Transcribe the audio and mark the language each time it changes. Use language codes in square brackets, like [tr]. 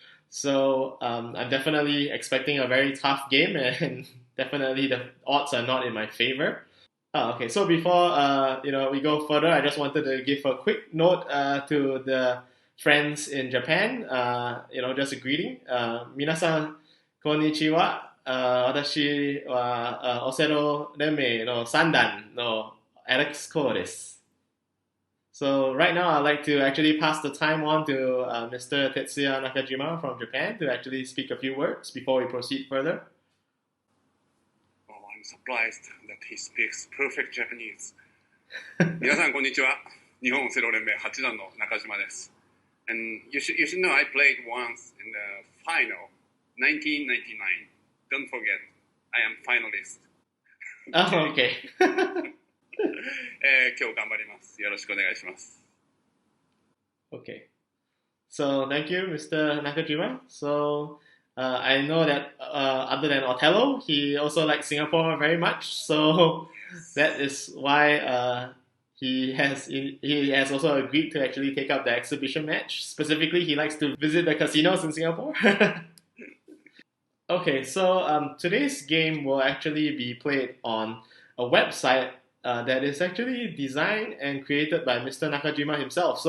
[en] So I'm definitely expecting a very tough game, and definitely the odds are not in my favor. Okay, so before we go further, I just wanted to give a quick note to the friends in Japan. Just a greeting. [ja] 皆さんこんにちは。私はオセロ連盟の三段の Alex Ko です。 [en] So right now, I'd like to actually pass the time on to Mr. Tetsuya Nakajima from Japan to actually speak a few words before we proceed further. Oh, I'm surprised that he speaks perfect Japanese. [ja] 皆さんこんにちは。日本オセロ連盟8段の中島です。 [en] And you should know I played once in the final, 1999. Don't forget, I am finalist. Oh, okay. [ja] 今日頑張ります。よろしくお願いします。 [en] Okay. So thank you, Mr. Nakajima. So I know that other than Othello, he also likes Singapore very much. So that is why he has also agreed to actually take up the exhibition match. Specifically, he likes to visit the casinos in Singapore. Okay, so today's game will actually be played on a website that is actually designed and created by Mr. Nakajima himself.